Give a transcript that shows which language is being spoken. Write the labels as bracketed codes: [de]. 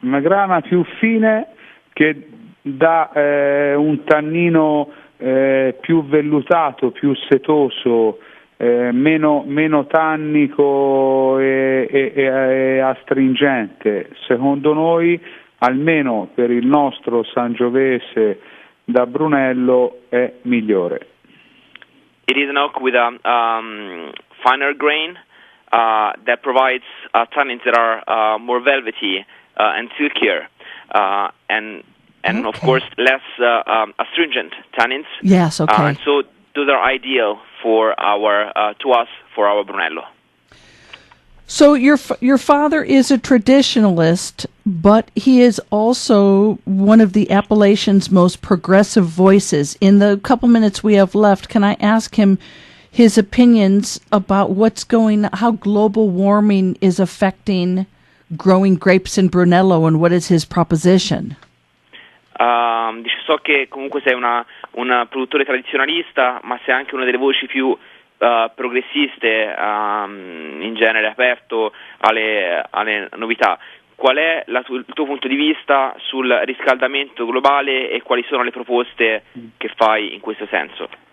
[it] Una grana più fine che dà un tannino più vellutato, più setoso, meno tannico e astringente. Secondo noi, almeno per il nostro Sangiovese da Brunello, è migliore. [en] It is an oak with a finer grain that provides tannins that are more velvety and silkier, and of course less astringent tannins. Yes, okay. And so those are ideal for our Brunello. So your father is a traditionalist, but he is also one of the appellation's most progressive voices. In the couple minutes we have left, can I ask him his opinions about how global warming is affecting growing grapes in Brunello, and what is his proposition? [it] So che comunque sei una un produttore tradizionalista, ma sei anche una delle voci più progressiste, in genere aperto alle novità. Qual è il tuo punto di vista sul riscaldamento globale e quali sono le proposte che fai in questo senso?